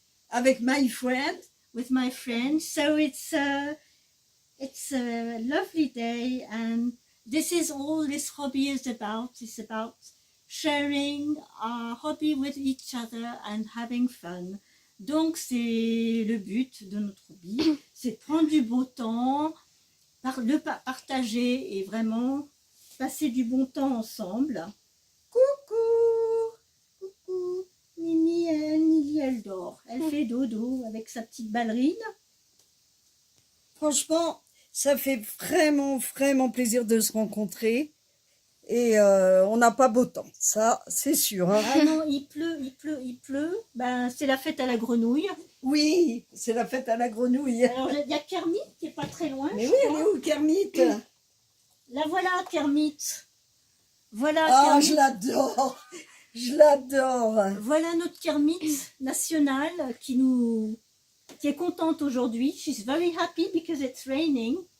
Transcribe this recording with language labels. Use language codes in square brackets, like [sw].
[fr] Avec [en] my friend. with my friends. So it's a lovely day and this is all this hobby is about. It's about sharing our hobby with each other and having fun. [fr] Donc c'est le but de notre hobby, c'est de prendre du beau temps, le partager et vraiment passer du bon temps ensemble. Coucou, coucou, Mimi, elle dort, elle fait dodo avec sa petite ballerine. Franchement, ça fait vraiment, vraiment plaisir de se rencontrer. Et on n'a pas beau temps, ça c'est sûr. Hein. Ah non, il pleut. Ben, c'est la fête à la grenouille. Oui, c'est la fête à la grenouille. Alors, il y a Kermit qui est pas très loin. Mais je oui, crois. elle est où Kermit? La voilà, Kermit. Voilà, Ah, Kermit. je l'adore. Je l'adore. Voilà notre Kermit nationale qui est contente aujourd'hui. [en] She's very happy because it's raining.